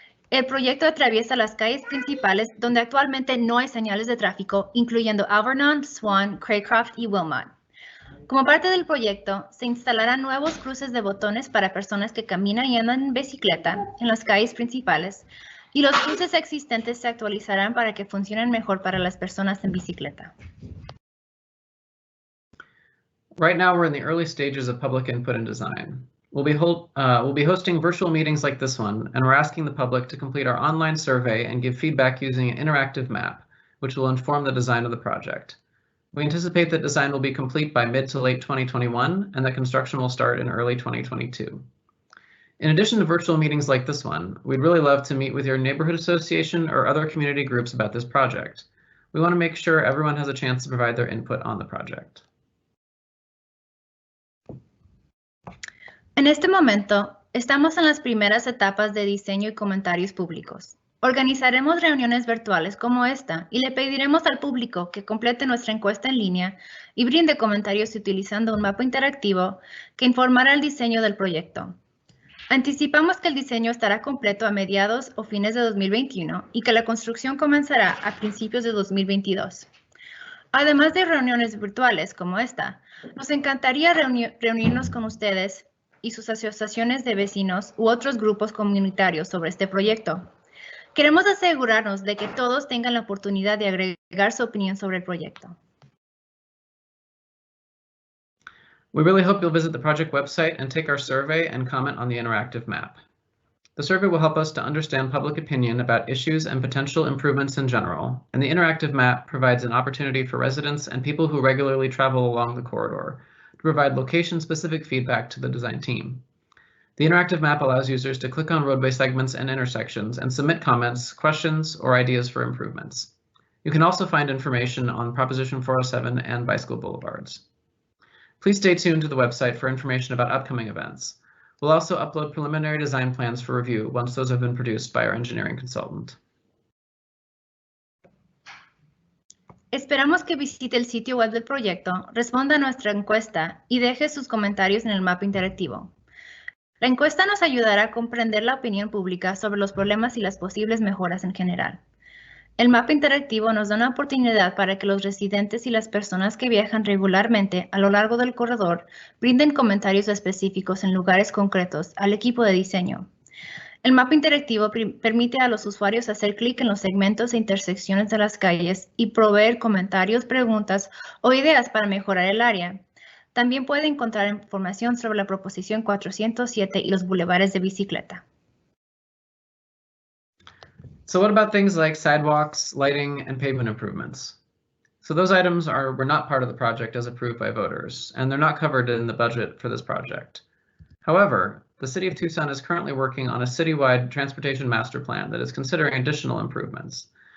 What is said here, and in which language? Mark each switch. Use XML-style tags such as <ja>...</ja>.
<es>El proyecto atraviesa las calles principales donde actualmente no hay señales de tráfico, incluyendo Alvernon, Swan, Craycroft y Wilmot. Como parte del proyecto, se instalarán nuevos cruces de botones para personas que caminan y andan en bicicleta en las calles principales, y los cruces existentes se actualizarán para que funcionen mejor para las personas en bicicleta.</es> <en>Right now, we're in the early stages of public input and design. We'll be hosting virtual meetings like this one, and we're asking the public to complete our online survey and give feedback using an interactive map, which will inform the design of the project. We anticipate that design will be complete by mid to late 2021, and that construction will start in early 2022. In addition to virtual meetings like this one, we'd really love to meet with your neighborhood association or other community groups about this project. We want to make sure everyone has a chance to provide their input on the project.</en> <es>En este momento, estamos en las primeras etapas de diseño y comentarios públicos. Organizaremos reuniones virtuales como esta y le pediremos al público que complete nuestra encuesta en línea y brinde comentarios utilizando un mapa interactivo que informará el diseño del proyecto. Anticipamos que el diseño estará completo a mediados o fines de 2021 y que la construcción comenzará a principios de 2022. Además de reuniones virtuales como esta, nos encantaría reunirnos con ustedes y sus asociaciones de vecinos u otros grupos comunitarios sobre este proyecto. Queremos asegurarnos de que todos tengan la oportunidad de agregar su opinión sobre el proyecto.</es> <en>We really hope you'll visit the project website and take our survey and comment on the interactive map. The survey will help us to understand public opinion about issues and potential improvements in general, and the interactive map provides an opportunity for residents and people who regularly travel along the corridor to provide location-specific feedback to the design team. The interactive map allows users to click on roadway segments and intersections and submit comments, questions, or ideas for improvements. You can also find information on Proposition 407 and bicycle boulevards. Please stay tuned to the website for information about upcoming events. We'll also upload preliminary design plans for review once those have been produced by our engineering consultant.</en> <es>Esperamos que visite el sitio web del proyecto, responda a nuestra encuesta y deje sus comentarios en el mapa interactivo. La encuesta nos ayudará a comprender la opinión pública sobre los problemas y las posibles mejoras en general. El mapa interactivo nos da una oportunidad para que los residentes y las personas que viajan regularmente a lo largo del corredor brinden comentarios específicos en lugares concretos al equipo de diseño. El mapa interactivo permite a los usuarios hacer clic en los segmentos e intersecciones de las calles y proveer comentarios, preguntas o ideas para mejorar el área. También puede encontrar información sobre la proposición 407 y los bulevares de bicicleta.</es> <en>So what about things like sidewalks, lighting, and pavement improvements? So those items were not part of the project as approved by voters, and they're not covered in the budget for this project. However, the City of Tucson is currently working on a citywide transportation master plan that is considering additional improvements.</en>